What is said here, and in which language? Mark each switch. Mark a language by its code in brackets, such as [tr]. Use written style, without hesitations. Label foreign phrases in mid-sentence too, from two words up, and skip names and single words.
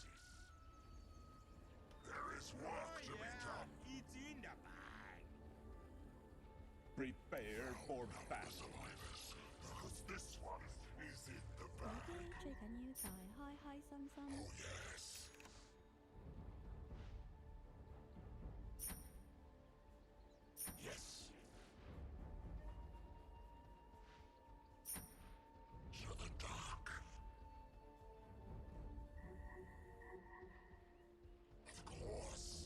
[en] There is work to be done. It's in the bag. Prepare for battle. Because this one is in the bag. [yue] 最緊要就係開開心心。 [en] Oh yes. Yes. To the dark. Of course.